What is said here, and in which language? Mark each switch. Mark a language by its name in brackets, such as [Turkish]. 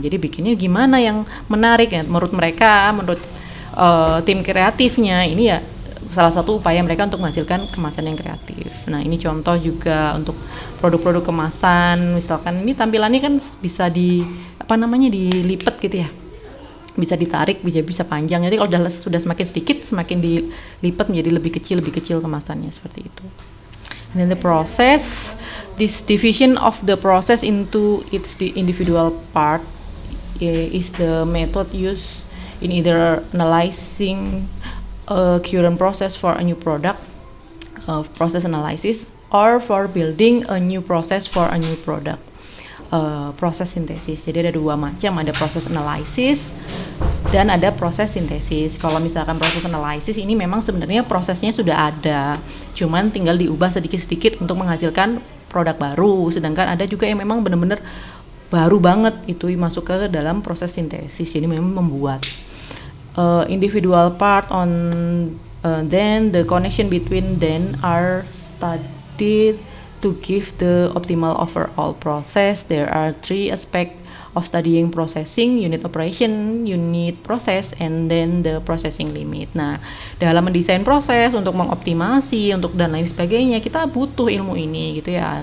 [Indonesian] Jadi bikinnya gimana yang menarik ya. Menurut mereka, menurut tim kreatifnya, ini ya salah satu upaya mereka untuk menghasilkan kemasan yang kreatif. Nah, ini contoh juga untuk produk-produk kemasan. Misalkan ini tampilannya kan bisa dilipat gitu ya. Bisa ditarik, bisa panjang. Jadi kalau sudah semakin sedikit, semakin dilipat menjadi lebih kecil kemasannya seperti itu. [English] And then the process, this division of the process into its individual part is the method used in either analyzing a current process for a new product, process analysis, or for building a new process for a new product, [Indonesian] proses sintesis. Jadi ada dua macam, ada proses analysis dan ada proses sintesis. Kalau misalkan proses analysis ini memang sebenarnya prosesnya sudah ada, cuman tinggal diubah sedikit-sedikit untuk menghasilkan produk baru. Sedangkan ada juga yang memang benar-benar baru banget itu masuk ke dalam proses sintesis, jadi memang membuat [English] individual part on then the connection between them are studied to give the optimal overall process. There are 3 aspects of studying processing: unit operation, unit process, and then the processing limit. [Indonesian] Nah, dalam mendesain proses untuk mengoptimasi untuk dan lain sebagainya, kita butuh ilmu ini gitu ya.